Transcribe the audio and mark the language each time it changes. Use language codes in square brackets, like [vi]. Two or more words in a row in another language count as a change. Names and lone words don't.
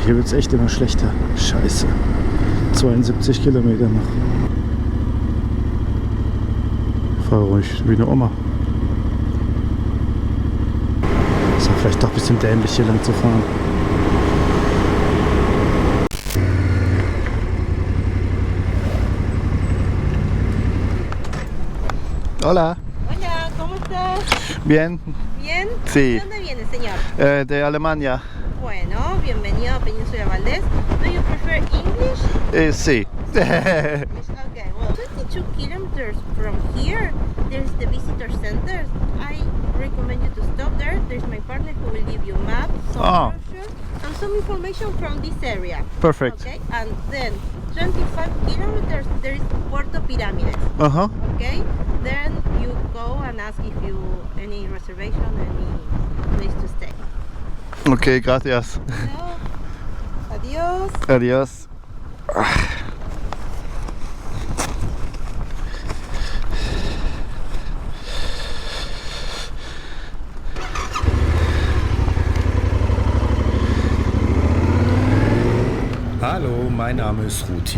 [de] hier wird es echt immer schlechter. Scheiße. 72 Kilometer noch. Fahr ruhig wie eine Oma. Ist ja vielleicht doch ein bisschen dämlich hier lang zu fahren. [es] Hola. Hola, ¿cómo estás? Bien. ¿Bien? Sí. ¿De dónde viene, señor? De Alemania. Bueno, bienvenido a Península Valdés. [en] Do you prefer English? [es] Sí. [en] Okay, well, 22 kilometers from here, there's the visitor center. I recommend you to stop there. There's my partner who will give you map, some brochure, and some information from this area. Perfect. Okay, and then 25 kilometers, there is Puerto Piramides. Aha. Okay, then you go and ask if you any reservation, any place to stay. [es] Okay, gracias. No. Adios. Adios. [de] Hallo, mein Name ist Ruti.